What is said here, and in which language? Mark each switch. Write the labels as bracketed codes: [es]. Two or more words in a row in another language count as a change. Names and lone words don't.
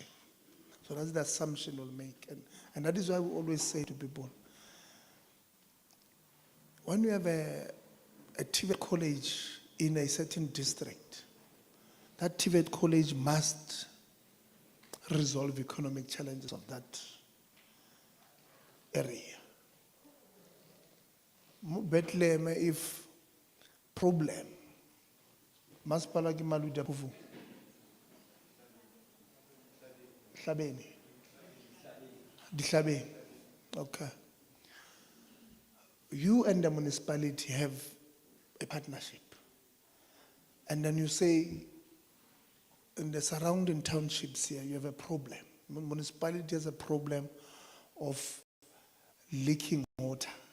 [en] So that's the assumption we'll make. And that is why we always say to people, when you have a TVET college in a certain district, that TVET college must resolve economic challenges of that area. [st] Bethlehem, [en] if problem, [st] masipala ke Maluti Phufu. Hlabeni. Dihlabeni. [en] Okay. You and the municipality have a partnership. And then you say, in the surrounding townships here, you have a problem. Municipality has a problem of leaking water.